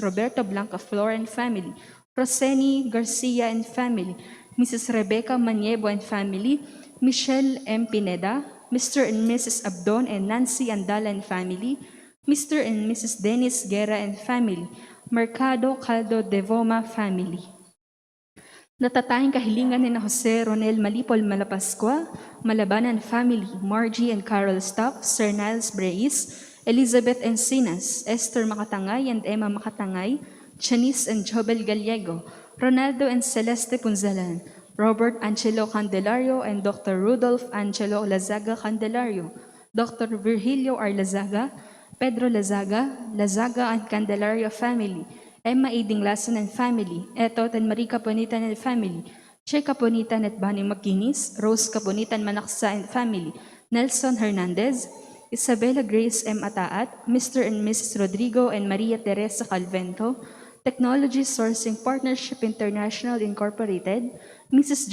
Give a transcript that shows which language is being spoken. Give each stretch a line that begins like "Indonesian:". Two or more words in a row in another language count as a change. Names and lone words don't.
English: Roberto Blanca Flor and family, Roseni Garcia and family, Mrs. Rebecca Maniebo and family, Michelle M. Pineda, Mr. and Mrs. Abdon and Nancy Andala and family, Mr. and Mrs. Dennis Guerra and family, Mercado Caldo Devoma family.
Filipino: Natatayang kahilingan ni na Jose Ronel Malipol Malapascua, Malabanan family, Margie and Carol Stock, Sir Niles Breis, Elizabeth Encinas, Esther Makatangay and Emma Makatangay, Janice and Jobel Gallego, Ronaldo and Celeste Punzalan, Robert Angelo Candelario and Dr.
English: Rudolph Angelo Lazaga Candelario, Dr. Virgilio R. Lazaga, Pedro Lazaga, Lazaga and Candelario family, Emma A. Dinglason and family, Etot and Marie Caponitan and family, Che Caponitan at Bani Makinis, Rose Caponitan Manaksa and family, Nelson Hernandez, Isabella Grace M. Ataat, Mr. and Mrs. Rodrigo and Maria Teresa Calvento, Technology Sourcing Partnership International Incorporated, Mrs.